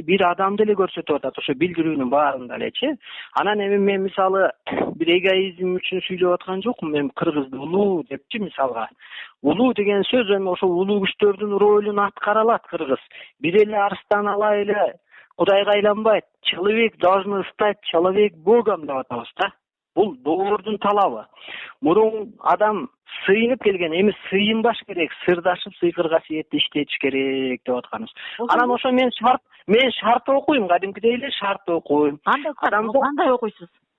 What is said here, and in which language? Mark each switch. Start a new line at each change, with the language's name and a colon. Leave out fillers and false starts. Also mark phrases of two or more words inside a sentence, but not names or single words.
Kyrgyz: Бир адамды эле көрсөтүп атат ошо билдирүүнүн баарында элечи. Анан эми мен мисалы бир эгоизм үчүн сүйлөп аткан жокмун. Мен кыргызды улуу депчи, мисалга. Улуу деген сөз эми ошо улуу күчтөрдүн ролун аткара алат кыргыз. Бир эле Арстан Алай эле Кудайга айланбайт.
Russian: Человек должен стать человек Богом
Kyrgyz: деп атабыз да. Бул доордун талабы. Мурун адам сыйынып келген, эми сыйынбаш керек, сырдашып сыйкыр касиетти иштетиш керек деп атканбыз. Анан ошо мен шарт окуйм, кадимкидей эле шарт окуйм. Кандай окуйсуз?